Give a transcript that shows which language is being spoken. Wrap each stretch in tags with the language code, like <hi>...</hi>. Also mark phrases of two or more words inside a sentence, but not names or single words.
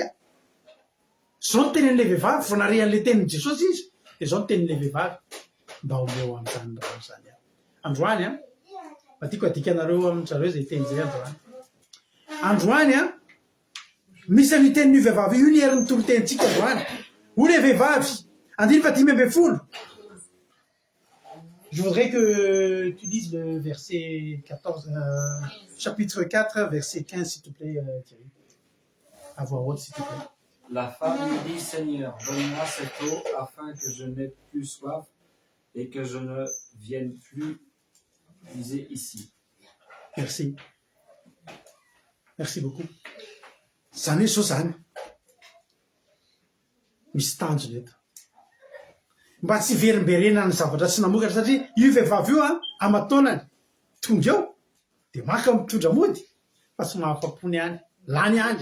<mg>Zao ny tenin'ilay vehivavy vao narehan'ilay tenin'i Jesosy izy dia zao ny tenin'ilay vehivavy mba omeo amin'izany rano zany. Androany mba tiako adikanareo amin'zareo izay teny izay androany. Androany misy an'io tenin'io vehivavy io ny herin'ny torotenitsika androany. Hoy ilay vehivavy 5:10.</mg> <fr>Je voudrais que tu lises le verset 14, chapitre 4, verset 15, s'il te plaît, Thierry. À voix haute, s'il te plaît. La femme lui dit, Seigneur, donne-moi cette eau afin que je n'ai plus soif et que je ne vienne plus puiser ici. Merci. Merci beaucoup.</fr> <mg>Zany hoe zany. Misy tanjona eto. Mba tsy verimberena ny zavatra tsy namokatra satria io vehivavy io amataonany tonga eo dia maka mitondra mody fa tsy mahafapony ihany lany ihany.</mg>